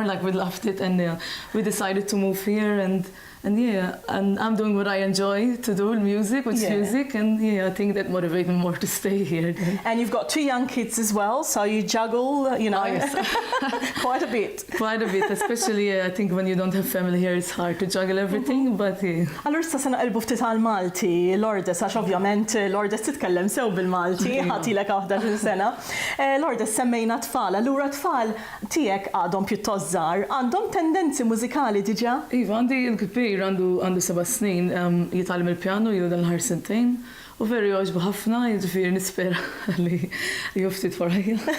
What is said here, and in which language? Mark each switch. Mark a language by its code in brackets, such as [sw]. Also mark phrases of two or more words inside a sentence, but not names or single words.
[en] Like, we loved it, and we decided to move here, and I'm doing what I enjoy to do, music, music, and I think that motivated me more to stay here. And you've got 2 young kids as well, so you juggle, you know, yes. quite a bit. Quite a bit, especially I think when you don't have family here, it's hard to juggle everything, but yeah. [mt] Allora sta sena qelbu ftit għal-Malti, Lourdes, għax ovvjament Lourdes titkellem sew bil-Malti, ħatilek 11 sena. Lourdes, semmejna tfal, allura tfal tiegħek għadhom pjuttost żgħar, għandhom tendenzi mużikali diġà? Iva, għandi l-kbir għandu 7 snin, jitgħallem il-pjano jilu dan-ħar sentejn, u veri jogħġbu ħafna, jiġifieri nispera li juftit forajja.